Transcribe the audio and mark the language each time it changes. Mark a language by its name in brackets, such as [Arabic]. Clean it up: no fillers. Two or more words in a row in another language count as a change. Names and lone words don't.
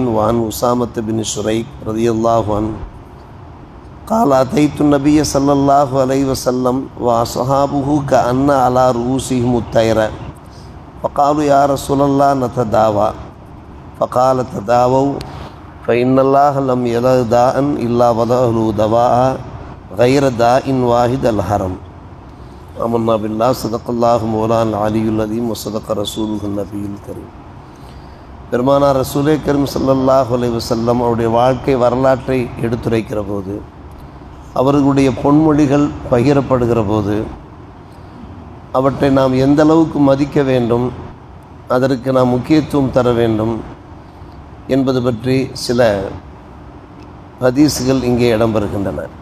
[Arabic] وعن أسامة بن شريك رضي الله عنه قال أتيت النبي صلى الله عليه وسلم وأصحابه كأن على رؤوسهم الطير فقالوا يا رسول الله نتداوى فقال تداووا فإن الله لم يدع داء إلا وضع له دواء غير داء واحد الحرم. آمنا بالله صدق الله مولانا العلي العظيم وصدق رسوله النبي الكريم. [Tamil] பெருமானார் [Arabic] رسول كريم صلى الله عليه وسلم [Tamil] அவருடைய வாழ்க்கை வரலாற்றை எடுத்துரைக்கிற போது, அவர்களுடைய பொன்மொழிகள் பகிரப்படுகிற போது அவற்றை நாம் எந்த அளவுக்கு மதிக்க வேண்டும், அதற்கு நாம் முக்கியத்துவம் தர வேண்டும் என்பது பற்றி சில ஹதீஸ்கள் இங்கே இடம்பெறுகின்றன.